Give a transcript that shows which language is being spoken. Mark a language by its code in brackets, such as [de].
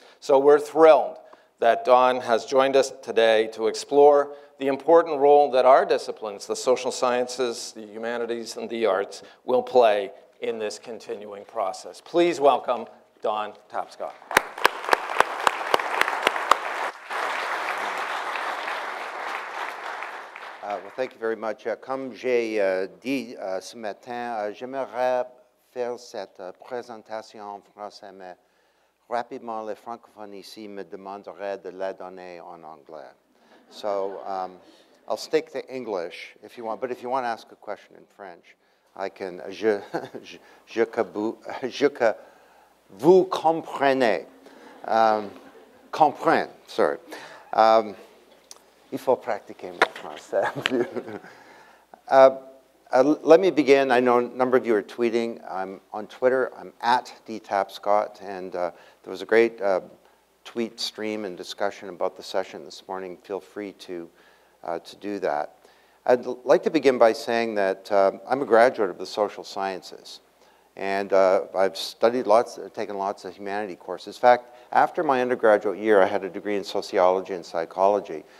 [en] So we're thrilled that Don has joined us today to explore the important role that our disciplines, the social sciences, the humanities, and the arts, will play in this continuing process. Please welcome Don Tapscott. Well, thank you very much. [fr] Comme j'ai dit ce matin, j'aimerais faire cette présentation en français, mais rapidement, les francophones ici me demanderaient de la donner en anglais. [en] So I'll stick to English if you want, but if you want to ask a question in French, I can. [fr] Je que vous comprenez. Comprenne, sorry. Il faut pratiquer mon français. [en] Let me begin. I know a number of you are tweeting. I'm on Twitter. I'm at @dtapscott, and there was a great tweet stream and discussion about the session this morning. Feel free to do that. I'd like to begin by saying that I'm a graduate of the social sciences, and I've studied taken lots of humanity courses. In fact, after my undergraduate year, I had a degree in sociology and psychology.